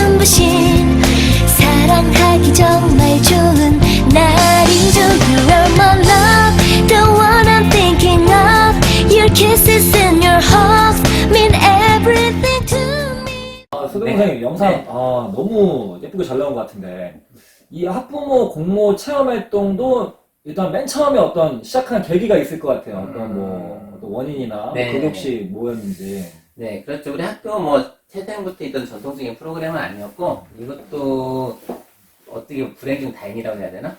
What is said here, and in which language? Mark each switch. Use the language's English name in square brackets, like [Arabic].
[Korean] 대신 사랑하기 정말 좋은 날이죠. [English] You are my love, the one I'm thinking of. Your kisses and your hugs mean everything to me. [Korean] 소동 선생님 영상 너무 예쁘게 잘 나온 것 같은데 이 학부모 공모 체험 활동도 일단 맨 처음에 어떤 시작하는 계기가 있을 것 같아요. 어떤 원인이나 네. 그게 혹시 뭐였는지. 네, 그렇죠. 우리 학교 뭐 태생부터 있던 전통적인 프로그램은 아니었고 이것도 어떻게 불행 중 다행이라고 해야 되나?